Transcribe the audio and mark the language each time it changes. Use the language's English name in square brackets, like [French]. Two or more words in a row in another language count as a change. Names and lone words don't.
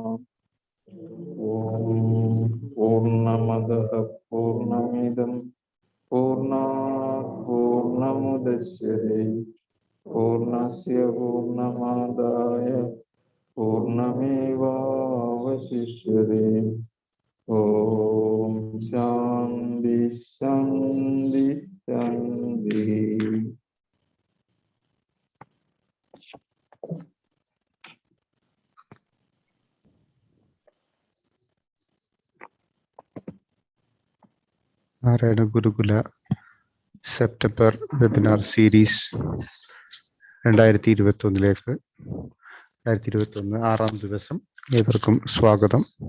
[Sanskrit] पूर्णमदः पूर्णमिदं पूर्णात् पूर्णमुदच्यते पूर्णस्य पूर्णमादाय पूर्णमेवावशिष्यते ॐ शान्ति शान्ति शान्तिः [Malayalam] നാരായണ ഗുരുകുല [English] September webinar series [Malayalam] 2021 6-ാം ദിവസം ഏവർക്കും സ്വാഗതം.